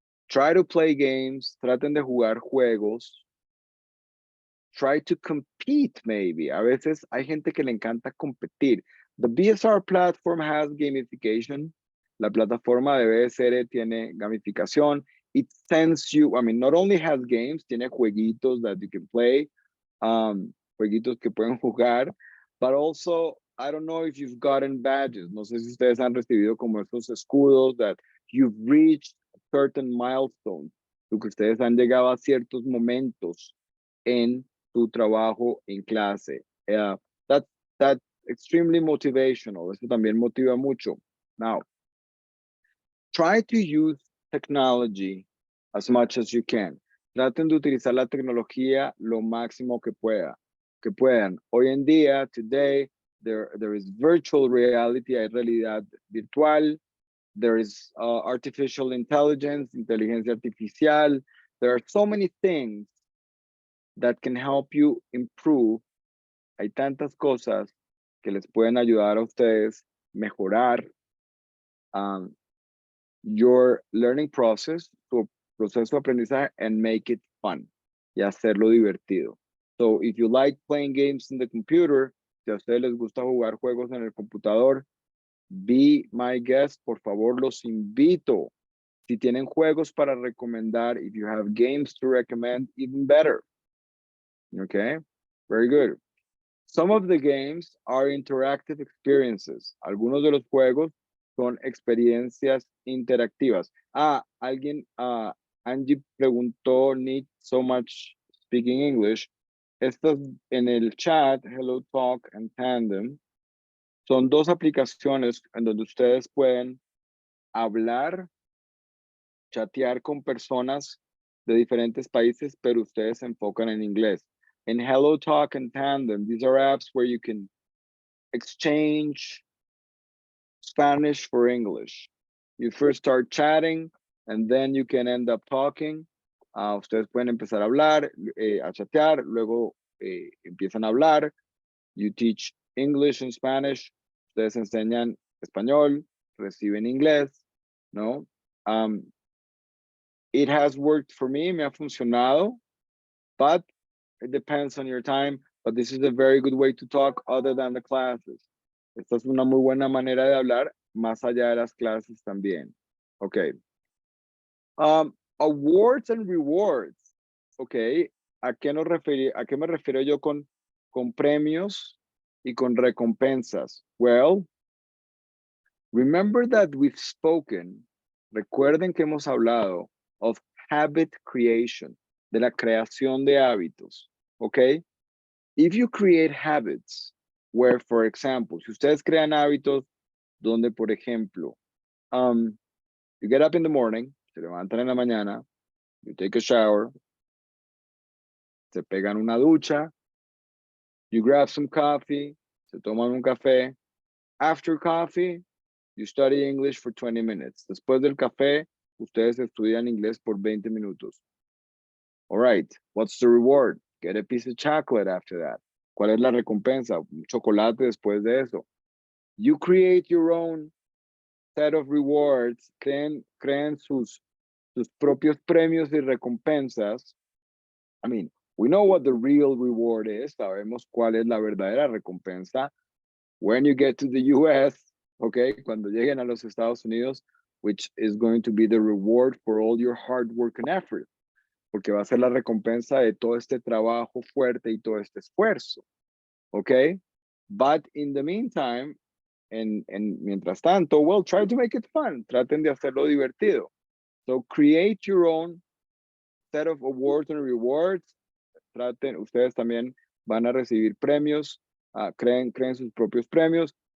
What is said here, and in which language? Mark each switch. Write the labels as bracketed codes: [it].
[en] Try to play games, [es] traten de jugar juegos. [en] Try to compete, maybe. [es] A veces hay gente que le encanta competir. [en] The BSR platform has gamification. [es] La plataforma de BSR tiene gamificación. [en] It sends you, I mean, not only has games, [es] tiene jueguitos [en] that you can play, [es] jueguitos que pueden jugar, [en] but also, I don't know if you've gotten badges. [es] No sé si ustedes han recibido como estos escudos [en] that you've reached certain milestones, [es] que ustedes han llegado a ciertos momentos en tu trabajo en clase. [en] That's extremely motivational. [es] Eso también motiva mucho. [en] Now, try to use technology as much as you can. [es] Traten de utilizar la tecnología lo máximo que puedan. Hoy en día, [en] today, there is virtual reality, [es] hay realidad virtual. [en] There is artificial intelligence, [es] inteligencia artificial. [en] There are so many things that can help you improve. [es] Hay tantas cosas que les pueden ayudar a ustedes mejorar [en] your learning process, [es] tu proceso de aprendizaje, [en] and make it fun, [es] y hacerlo divertido. [en] So if you like playing games in the computer, [es] si a ustedes les gusta jugar juegos en el computador, [en] be my guest, [es] por favor, los invito. Si tienen juegos para recomendar, [en] if you have games to recommend, even better. Okay, very good. Some of the games are interactive experiences. [es] Algunos de los juegos son experiencias interactivas. [en] Angie preguntó, need so much speaking English. [es] Estas en el chat, Hello Talk and Tandem, son dos aplicaciones en donde ustedes pueden hablar, chatear con personas de diferentes países, pero ustedes se enfocan en inglés. [en] In Hello Talk and Tandem, these are apps where you can exchange Spanish for English. You first start chatting and then you can end up talking. [es] Ustedes pueden empezar a hablar, a chatear, luego empiezan a hablar. [en] You teach English and Spanish. [es] Ustedes enseñan español, reciben inglés, ¿no? [en] It has worked for me, [es] me ha funcionado, [en] but it depends on your time. But this is a very good way to talk other than the classes. [es] Esta es una muy buena manera de hablar más allá de las clases también. Okay. [en] Awards and rewards. Okay. [es] ¿A qué me refiero yo con premios y con recompensas? [en] Well, remember that we've spoken, [es] recuerden que hemos hablado [en] of habit creation, [es] de la creación de hábitos, [en] okay? If you create habits where, for example, [es] si ustedes crean hábitos donde, por ejemplo, [en] you get up in the morning, [es] se levantan en la mañana, [en] you take a shower, [es] se pegan una ducha, [en] you grab some coffee, [es] se toman un café. [en] After coffee, you study English for 20 minutes. [es] Después del café, ustedes estudian inglés por 20 minutos. [en] All right, what's the reward? Get a piece of chocolate after that. [es] ¿Cuál es la recompensa? Un chocolate después de eso. [en] You create your own set of rewards. [es] Creen sus propios premios y recompensas. [en] I mean, we know what the real reward is. [es] Sabemos cuál es la verdadera recompensa. [en] When you get to the US, okay, [es] cuando lleguen a los Estados Unidos, [en] which is going to be the reward for all your hard work and effort, [es] porque va a ser la recompensa de todo este trabajo fuerte y todo este esfuerzo, [en] okay? But in the meantime, [es] en mientras tanto, [en] well, try to make it fun. [es] Traten de hacerlo divertido. [en] So create your own set of awards and rewards. [es] Traten, ustedes también van a recibir premios. Creen sus propios premios.